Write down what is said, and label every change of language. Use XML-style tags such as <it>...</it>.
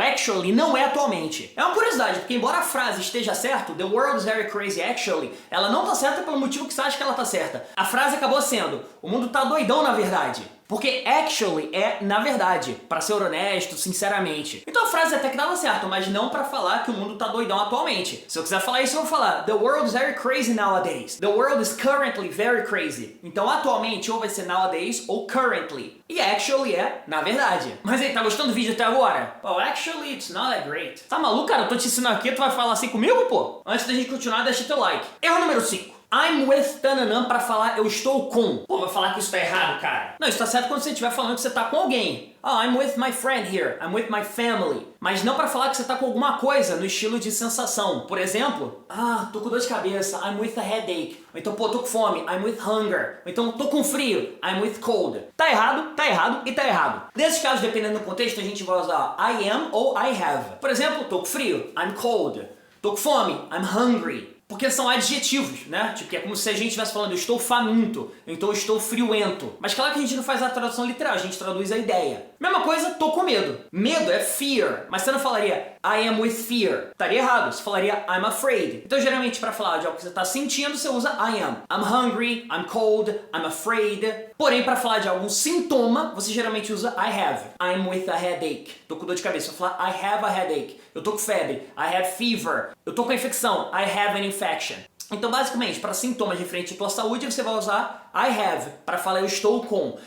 <pt>Actually não é atualmente. É uma curiosidade, porque embora a frase esteja certa,</pt> <en>the world is very crazy actually,</en> <pt>ela não tá certa pelo motivo que você acha que ela tá certa. A frase acabou sendo, o mundo tá doidão na verdade. Porque actually é na verdade, pra ser honesto, sinceramente. Então a frase até que dava certo, mas não pra falar que o mundo tá doidão atualmente. Se eu quiser falar isso, eu vou falar</pt> <en>The world is very crazy nowadays. The world is currently very crazy.</en> <pt>Então atualmente ou vai ser nowadays ou currently. E actually é na verdade. Mas aí, tá gostando do vídeo até agora?</pt> <en>Well, actually it's not that great.</en> <pt>Tá maluco, cara? Eu tô te ensinando aqui, tu vai falar assim comigo, pô? Antes da gente continuar, deixa teu like. Erro número 5. I'm with tananã pra falar eu estou com. Pô, vai falar que isso tá errado, cara. Não, isso tá certo quando você estiver falando que você tá com alguém.</pt> <en>Oh, I'm with my friend here. I'm with my family.</en> <pt>Mas não pra falar que você tá com alguma coisa no estilo de sensação. Por exemplo, tô com dor de cabeça.</pt> <en>I'm with a headache.</en> <pt>Ou então, pô, tô com fome.</pt> <en>I'm with hunger.</en> <pt>Ou então, tô com frio.</pt> <en>I'm with cold.</en> <pt>Tá errado e tá errado. Nesses casos, dependendo do contexto, a gente vai usar I am ou I have. Por exemplo, tô com frio.</pt> <en>I'm cold.</en> <pt>Tô com fome.</pt> <en>I'm hungry.</en> <pt>Porque são adjetivos, né? Tipo, que é como se a gente estivesse falando eu estou faminto, então eu estou friorento. Mas claro que a gente não faz a tradução literal, a gente traduz a ideia. Mesma coisa, tô com medo. Medo é fear, mas você não falaria</pt> <en>I am with fear.</en> <pt>Estaria errado, você falaria</pt> <en>I'm afraid.</en> <pt>Então geralmente para falar de algo que você está sentindo, você usa I am.</pt> <en>I'm hungry, I'm cold, I'm afraid.</en> <pt>Porém, para falar de algum sintoma, você geralmente usa I have.</pt> <en>I'm with a headache.</en> <pt>Tô com dor de cabeça, eu vou falar</pt> <en>I have a headache.</en> <pt>Eu tô com febre.</pt> <en>I have fever.</en> <pt>Eu tô com infecção.</pt> <en>I have an infection.</en> <pt>Então, basicamente, para sintomas referentes à tua saúde, você vai usar I have para falar eu estou com.</pt>